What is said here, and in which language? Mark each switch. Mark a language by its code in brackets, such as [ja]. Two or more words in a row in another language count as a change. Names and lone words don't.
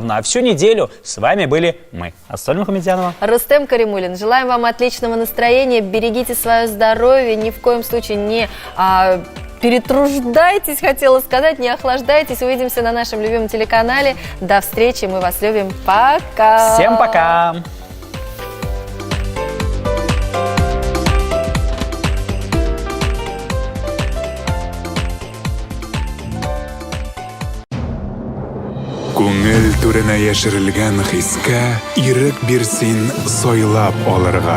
[ru] А всю неделю с вами были мы, Ассоль Мухамедянова, Рустем Каримуллин. Желаем вам отличного настроения, берегите свое здоровье, ни в коем случае не перетруждайтесь, хотела сказать, не охлаждайтесь. Увидимся на нашем любимом телеканале. До встречи, мы вас любим. Пока! Всем пока! [tt] Күңел түренә яшерелгән хискә ирек бирсин сойлап алырга.